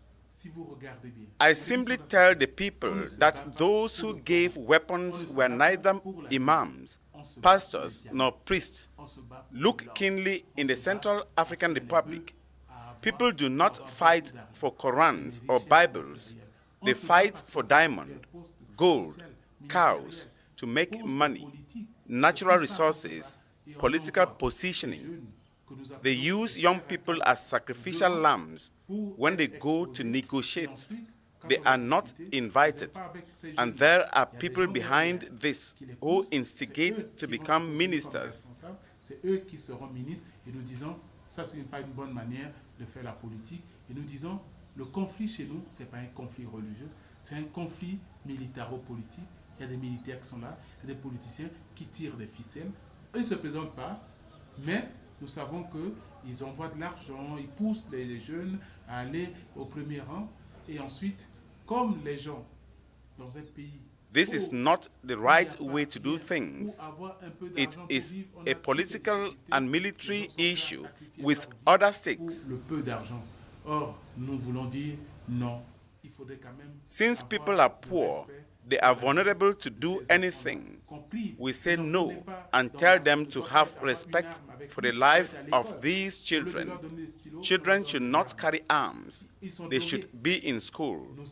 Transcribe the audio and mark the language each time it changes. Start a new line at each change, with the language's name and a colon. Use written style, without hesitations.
French: Si vous regardez bien.
English: I simply tell the people that those who gave weapons were neither imams, pastors, nor priests. Look keenly in the Central African Republic. People do not fight for Korans or Bibles. They fight for diamond, gold, cows, to make money, natural resources, political positioning. They use young people as sacrificial lambs when they go to negotiate. They are not invited. And there are people behind this who instigate to become ministers.
French: C'est eux qui seront ministres et nous disons, ça c'est pas une bonne manière de faire la politique. Et nous disons, le conflit chez nous, ce n'est pas un conflit religieux, c'est un conflit militaro-politique. Il y a des militaires qui sont là, il y a des politiciens qui tirent des ficelles. Eux ne se présentent pas, mais nous savons qu'ils envoient de l'argent, ils poussent les jeunes à aller au premier rang. Et ensuite, comme les gens dans un pays...
English: This is not the right way to do things. It is a political and military issue with other stakes.
French: Le peu d'argent. Or, nous voulons dire non. Il faudrait quand même...
English: Since people are poor, they are vulnerable to do anything. We say no and tell them to have respect for the life of these children. Children should not carry arms. They should be in school.